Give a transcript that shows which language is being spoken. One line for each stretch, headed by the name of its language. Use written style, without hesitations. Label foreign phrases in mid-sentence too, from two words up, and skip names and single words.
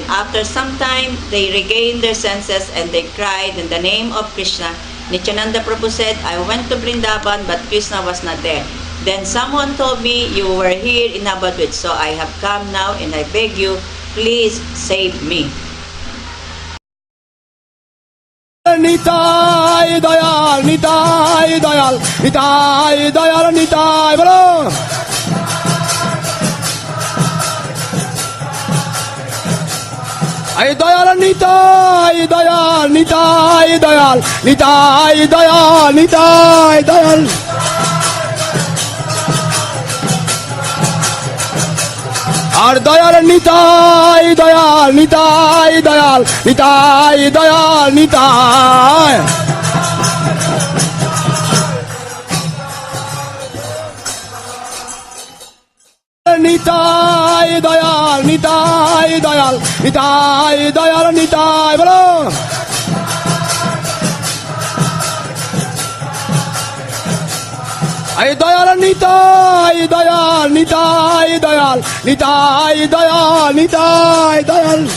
English: After some time, they regained their senses and they cried in the name of Krishna. Nityananda Prabhu said, "I went to Vrindavan, but Krishna was not there. Then someone told me you were here in Navadvip, so I have come now, and I beg you, please save me."
Bangla: নিতাই দয়াল, নিতাই দয়াল, নিতাই দয়াল, নিতাই বলো. আয় দয়াল, নিতাই দয়াল, নিতাই দয়াল, নিতাই দয়াল, নিতাই দয়াল. আর দয়াল নিতাই দয়াল নিতাই দয়াল নিতাই দয়াল নিতাই নিতাই দয়াল নিতাই দয়াল নিতাই দয়াল নিতাই বলো আয় দয়াল নিতাই দয়াল নিতাই দয়াল নিতাই দয়াল নিতাই দয়াল